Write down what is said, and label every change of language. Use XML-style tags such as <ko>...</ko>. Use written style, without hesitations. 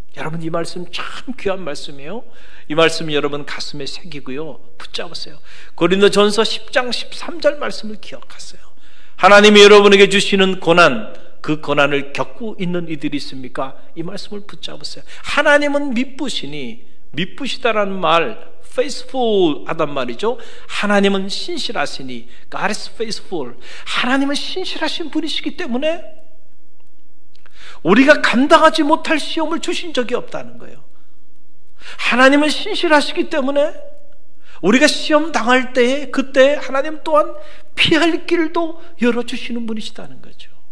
<ko>여러분, 이 말씀 참 귀한 말씀이에요. 이 말씀이 여러분 가슴에 새기고요, 붙잡으세요. 고린도전서 10장 13절 말씀을 기억하세요. 하나님이 여러분에게 주시는 고난, 그 고난을 겪고 있는 이들이 있습니까? 이 말씀을 붙잡으세요. 하나님은 미쁘시니, 미쁘시다라는 말, faithful 하단 말이죠. 하나님은 신실하시니,</ko> <en>God is faithful.</en> <ko>하나님은 신실하신 분이시기 때문에 우리가 감당하지 못할 시험을 주신 적이 없다는 거예요. 하나님은 신실하시기 때문에 우리가 시험 당할 때에 그때 하나님 또한 피할 길도 열어주시는 분이시다는 거죠.</ko>